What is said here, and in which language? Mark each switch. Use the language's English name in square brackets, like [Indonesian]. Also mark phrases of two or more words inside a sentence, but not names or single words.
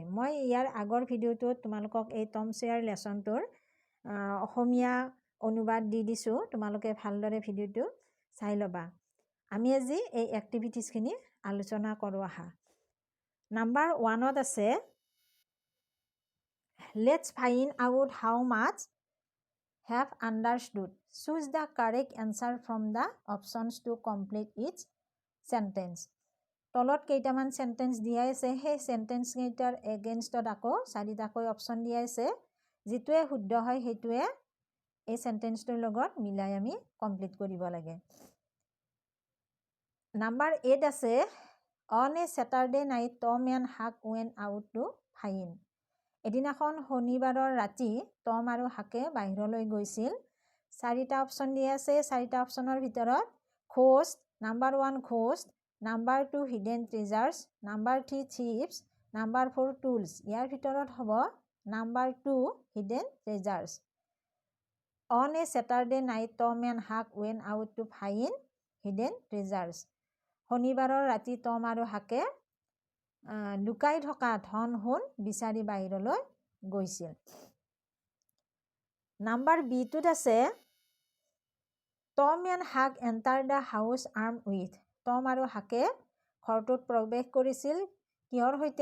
[Assamese] মই ইয়াৰ আগৰ ভিডিঅ'টোত তোমালোকক এই টম ছয়াৰ লেচনটোৰ অসমীয়া অনুবাদ দি দিছোঁ। তোমালোকে ভালদৰে ভিডিঅ'টো চাই ল'বা। আমি আজি এই এক্টিভিটিছখিনি আলোচনা কৰোঁ আহা। [English] নাম্বাৰ [Assamese] 1ত আছে [English] lets find out how much have understood. Choose the correct answer from the options to complete each sentence. [Assamese] তলত কেইটামান সেন্টেন্স দিয়া আছে, সেই সেন্টেন্স কেইটাৰ এগেইনষ্টত আকৌ 4টাকৈ অপচন দিয়া আছে। যিটোৱে শুদ্ধ হয় সেইটোৱে এই সেন্টেন্সটোৰ লগত মিলাই আমি কমপ্লিট কৰিব লাগে। [English] নাম্বাৰ 8 আছে on a Saturday night Tom and Huck went out to find. [Assamese] এদিনাখন শনিবাৰৰ ৰাতি টম আৰু হাকে বাহিৰলৈ গৈছিল। 4টা অপচন দিয়া আছে। 4টা অপচনৰ ভিতৰত ঘোষ্ট, নাম্বাৰ 1 ঘোষ্ট, নাম্বাৰ 2 [English] hidden treasures, [Assamese] নাম্বাৰ 3 থিপছ, নাম্বাৰ 4 টুলছ। ইয়াৰ ভিতৰত হ'ব নাম্বাৰ 2 [English] hidden treasures. On a Saturday night Tom and Huck went out to find hidden treasures. [Assamese] শনিবাৰৰ ৰাতি টম আৰু হাকে লুকাই থকা ধন সোণ বিচাৰি বাহিৰলৈ গৈছিল। [English] নাম্বাৰ [Assamese] বিটোত আছে [English] Tom and Huck enter the house arm with. [Assamese] টম আৰু হাকে ঘৰটোত প্ৰৱেশ কৰিছিল কিহৰ সৈতে?